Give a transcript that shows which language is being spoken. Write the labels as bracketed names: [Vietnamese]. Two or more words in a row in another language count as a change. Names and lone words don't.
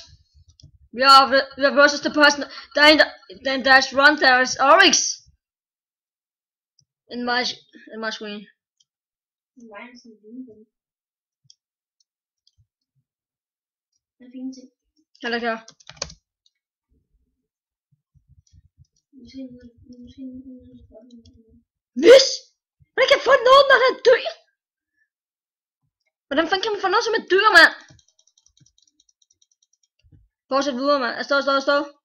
[English] We are versus the boss. Then there's one. There's Oryx in my screen. Hello there. [Danish] Hvis man kan få noget, når der dør. Hvordan fanden kan man få noget som et dyr, mand? Fortsæt videre, mand. Stå.